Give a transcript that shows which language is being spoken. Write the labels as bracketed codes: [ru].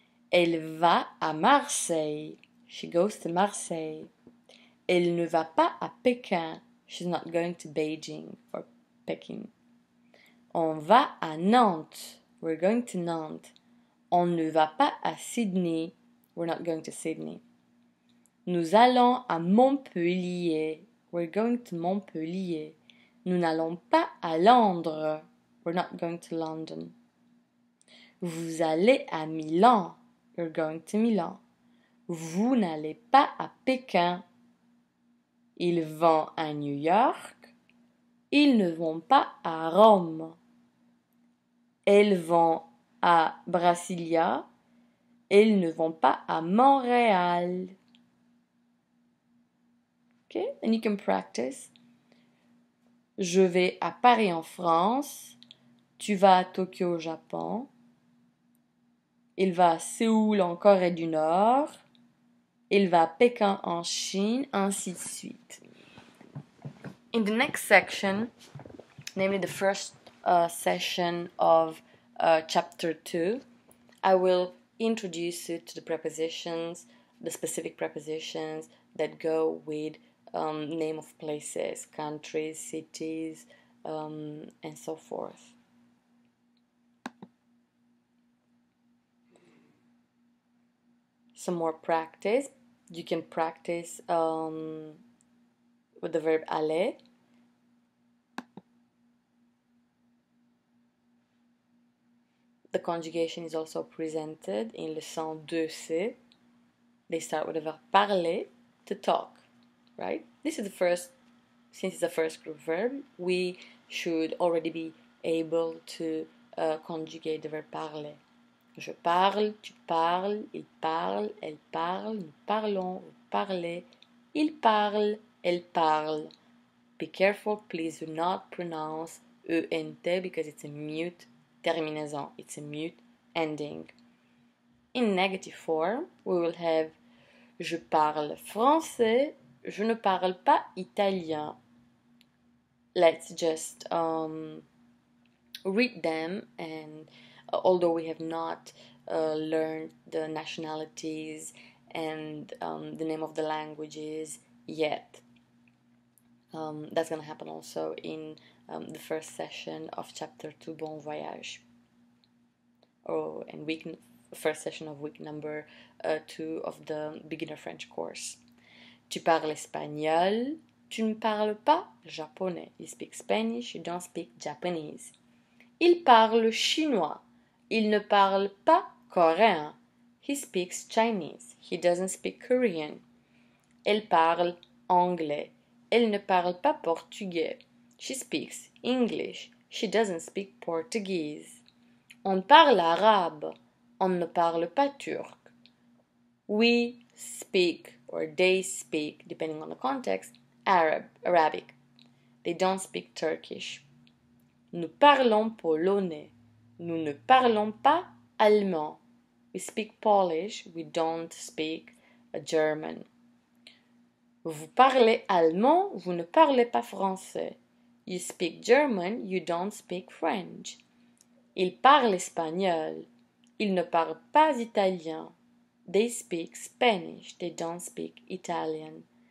[fr] Elle va à Marseille. [en] She goes to Marseille. [fr] Elle ne va pas à Pékin. [en] She's not going to Beijing or Peking. [fr] On va à Nantes. [en] We're going to Nantes. [fr] On ne va pas à Sydney. [en] We're not going to Sydney. [fr] Nous allons à Montpellier. [en] We're going to Montpellier. [fr] Nous n'allons pas à Londres. [en] We're not going to London. [fr] Vous allez à Milan. [en] You're going to Milan. [fr] Vous n'allez pas à Pékin. Ils vont à New York. Ils ne vont pas à Rome. Elles vont à Brasilia. Elles ne vont pas à Montréal. [en] Okay, and you can practice. [fr] Je vais à Paris en France. Tu vas à Tokyo au Japon. Il va à Séoul en Corée du Nord. Il va à Pékin en Chine, ainsi de suite. [en] In the next section, namely the first session of chapter 2, I will introduce you to the prepositions, the specific prepositions that go with name of places, countries, cities, and so forth. Some more practice. You can practice with the verb aller. The conjugation is also presented in leçon 2C. They start with the verb parler, to talk, right? This is the first, since it's the first group verb, we should already be able to conjugate the verb parler. [fr] Je parle, tu parles, il parle, elle parle, nous parlons, vous parlez, il parle, elle parle. [en] Be careful, please do not pronounce ENT because it's a mute terminaison, it's a mute ending. In negative form, we will have [fr] je parle français, je ne parle pas italien. [en] Let's just read them, and although we have not learned the nationalities and the name of the languages yet, that's going to happen also in the first session of chapter 2, Bon Voyage, and first session of week number 2 of the beginner French course. [fr] Tu parles espagnol, tu ne parles pas japonais. [en] You speak Spanish, you don't speak Japanese. [fr] Il parle chinois, il ne parle pas coréen. [en] He speaks Chinese, he doesn't speak Korean. [fr] Elle parle anglais, elle ne parle pas portugais. [en] She speaks English, she doesn't speak Portuguese. [fr] On parle arabe, on ne parle pas turc. [en] We speak, or they speak, depending on the context, Arabic. They don't speak Turkish. [fr] Nous parlons polonais. Nous ne parlons pas allemand. [en] We speak Polish, we don't speak German. [fr] Vous parlez allemand, vous ne parlez pas français. [en] You speak German, you don't speak French. [fr] Il parle espagnol. Il ne parle pas italien. [en] They speak Spanish, they don't speak Italian.